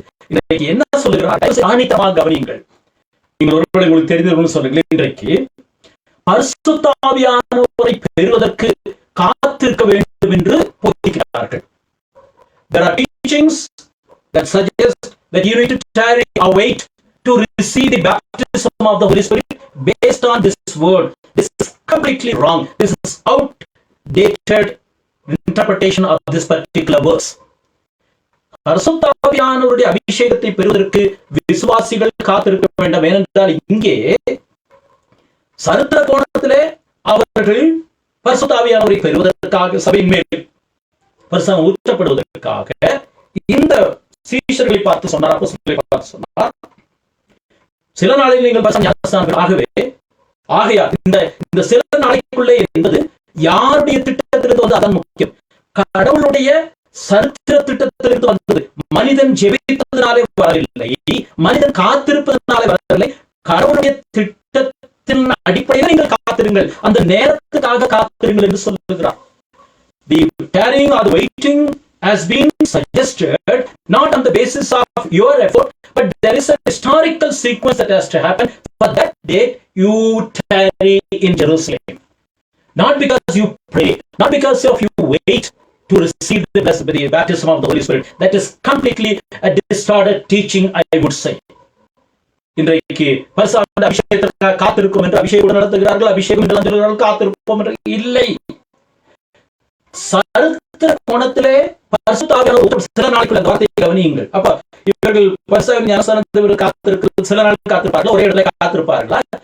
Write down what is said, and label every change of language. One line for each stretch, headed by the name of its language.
Tamil: இன்றைக்கு என்ன சொல்லுகிறார்? ஆணித்தமாக கவனியுங்கள். நீங்கள் ஒருவேளை உங்களுக்கு தெரிந்தவர்கள் சொல்லுங்கள். இன்றைக்கு பரிசுத்த ஆவியானவரை பெறுவதற்கு காத்திருக்க வேண்டும் என்று போதிக்கிறார்கள்.
English: There are teachings that suggest that you need to tarry or wait to receive the baptism of the Holy Spirit based on this word. This is completely wrong. This is outdated interpretation of this particular verse.
Tamil: பரிசுத்த ஆவியானவருடைய அபிஷேகத்தை பெறுவதற்கு விசுவாசிகள் காத்திருக்க வேண்டும். ஏனென்றால் இங்கே சரித்திர கோணத்திலே அவர்கள் பரிசுத்த ஆவியானவரை பெறுவதற்காக சபையின் மேல் பரிசுத்தம் ஊற்றப்படுவதற்காக இந்த சீஷர்களை பார்த்து சொன்னார், அப்போஸ்தலர்களை பார்த்து சொன்னார், சில நாளில் நீங்கள் பரிசுத்த ஞானஸ்நானம் ஆகையால் இந்த சில நாளைக்குள்ளே என்பது யாருடைய திட்டத்திலிருந்து வந்து அதான் முக்கியம். கடவுளுடைய சரித்திர திட்டத்திலிருந்து வந்தது. மனிதன் ஜெபித்ததினாலே வரவில்லை, மனிதன் காத்திருப்பதனாலே வரவில்லை. கடவுளுடைய திட்டத்தின் அடிப்படையில் நீங்கள் காத்திருங்கள், அந்த நேரத்துக்காக காத்திருங்கள் என்று சொல்லுகிறார்.
English: The tarrying or the waiting has been suggested not on the basis of your effort, but there is a historical sequence that has to happen. For that date you tarry in Jerusalem, not because you pray, not because of you wait to receive the baptism of the Holy Spirit. That is completely a distorted teaching, I would say.
Tamil: இன்றைக்கு பரிசுத்த அபிஷேகத்திற்காக காத்திருக்கும் என்று அபிஷேகம் நடத்துகிறார்கள், அபிஷேகம் என்று சொல்கிறார்கள், காத்திருப்போம் என்று இல்லை. சரித்திர கோணத்திலே பரிசுத்த ஆவியானவர் சில நாட்கள் அந்த வார்த்தையை கவனியுங்கள். அப்ப இவர்கள் பரிசுத்த ஞானஸ்நானத்தை காத்திருக்கிறது, சில நாட்கள் காத்திருப்பார்கள், ஒரே இடத்துல காத்திருப்பார்களா?